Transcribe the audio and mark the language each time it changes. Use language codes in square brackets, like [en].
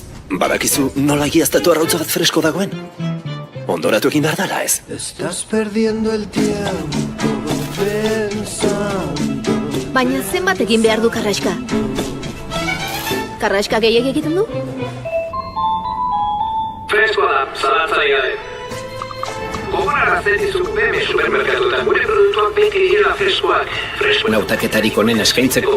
[eu] Badakizu nola egiaztatu arrautza bat fresko dagoen? Ondoratu egin behar dala ez? [es] Estás perdiendo el tiempo pensando. [eu] Baina zenbat egin behar du karraska? Karraska gehiagik egiten du? Freskoa da, zalantzari gabe. Gogorarazten dizuk BM supermerkatuetan gure produktuak beti direla freskoak. Freskoen hautaketarik onen eskaintzeko